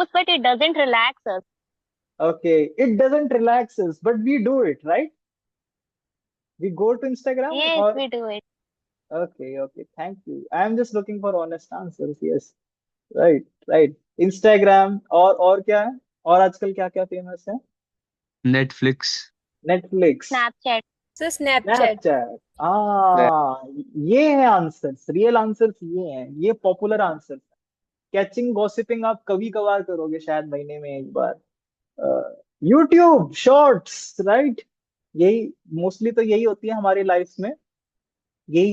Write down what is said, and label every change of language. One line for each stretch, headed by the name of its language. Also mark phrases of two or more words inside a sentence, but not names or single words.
English: use, but it doesn't relax us. Okay, it doesn't relax us, but we do it, right? We go to Instagram Yes, or we do it. okay, okay, thank you. I'm just looking for honest answers. Yes, right, right.
Hindi: Instagram और क्या है? और आजकल क्या क्या फेमस है? Netflix. Netflix, Snapchat. So Snapchat. Snapchat. Snap. ये है आंसर्स,
English: real answers
Hindi: ये हैं, ये
English: popular answers. catching gossiping
Hindi: आप कभी कभार करोगे शायद महीने में एक बार। यूट्यूब शॉर्ट्स, राइट? यही मोस्टली तो यही होती है हमारी लाइफ में, यही